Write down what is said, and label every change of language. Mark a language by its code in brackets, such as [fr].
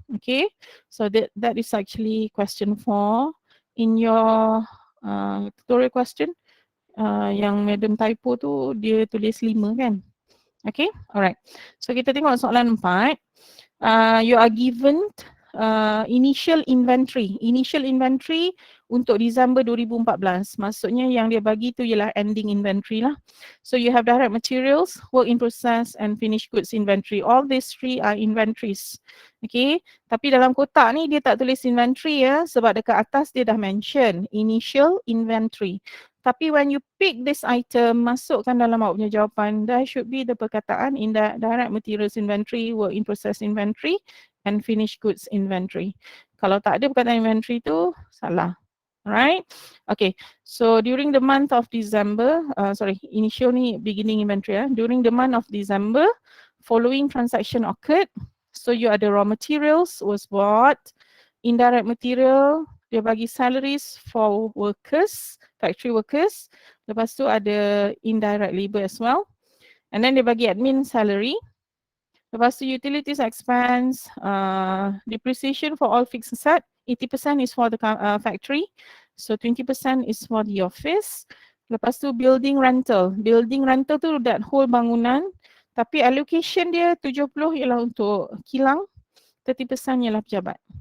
[en] Okay, so that is actually question 4 in your tutorial question. [ms] Yang madam typo tu dia tulis 5 kan? Okay, alright. [en] So [ms] kita tengok soalan 4. [en] You are given initial inventory. Initial inventory untuk Disember 2014. [ms] Maksudnya yang dia bagi tu ialah ending inventory lah. [en] So you have direct materials, work in process and finished goods inventory. All these three are inventories. [ms] Okay, tapi dalam kotak ni dia tak tulis inventory sebab dekat atas dia dah mention initial inventory. [en] Tapi when you pick this item, [ms] masukkan dalam awak punya jawapan, [en] there should be the perkataan in the direct materials inventory, work in process inventory and finished goods inventory. [ms] Kalau tak ada perkataan inventory tu, salah. Right? [en] Okay, so during the month of December, initial ni beginning inventory. During the month of December, following transaction occurred. So you ada raw materials was bought, indirect material, [ms] dia bagi [en] salaries for workers, factory workers. [ms] Lepas tu ada [en] indirect labor as well. And then dia bagi admin salary. Lepas tu utilities expense, depreciation for all fixed asset, 80% is for the factory, so 20% is for the office. [ms] Lepas tu building rental. Building rental tu [en] that whole [ms] bangunan, tapi allocation dia 70 ialah untuk kilang, 30% ialah pejabat.